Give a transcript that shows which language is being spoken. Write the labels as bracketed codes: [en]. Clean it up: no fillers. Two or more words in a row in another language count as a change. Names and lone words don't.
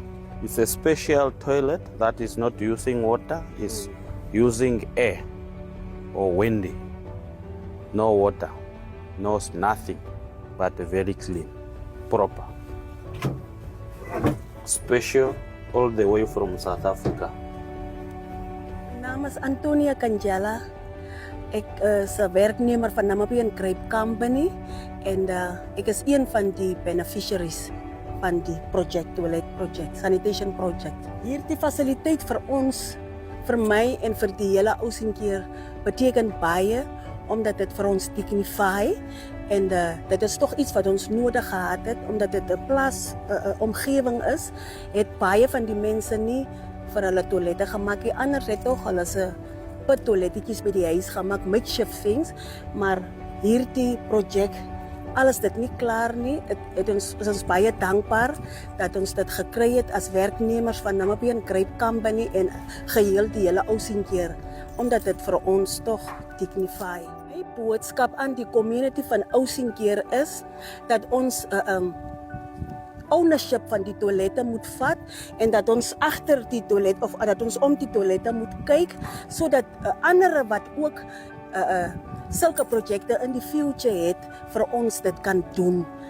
[en] It's a special toilet that is not using water, it's using air or windy. No water, no nothing, but very clean, proper. Special all the way from South Africa. [af] Naam is Antonia Ganjala. Ek is 'n werknemer van Namibia Grape Company en ek is een van die beneficiaries van die [en] toilet project, sanitation project. [af] Hierdie fasiliteit vir ons, vir my en vir die hele Alzenkirk beteken baie, omdat dit vir ons dignify en dit is tog iets wat ons nodig gehad het, omdat dit 'n plaas omgewing is, het baie van die mense nie vir hulle toilette gemaak nie. Anders het tog hulle se toiletjies by die huis gemaak, [en] makeshift things, [af] maar hierdie projek, alles dit nie klaar nie. Ons is baie dankbaar dat ons dit gekry het as werknemers van Namibia Grape Company en geheel die hele Alzenkirk, omdat dit vir ons tog dignify. My boodskap aan die community van Alzenkirk is dat ons ownership van die toilette moet vat en dat ons agter die toilet of dat ons om die toilette moet kyk sodat ander wat ook sulke projekte in die future het vir ons dit kan doen.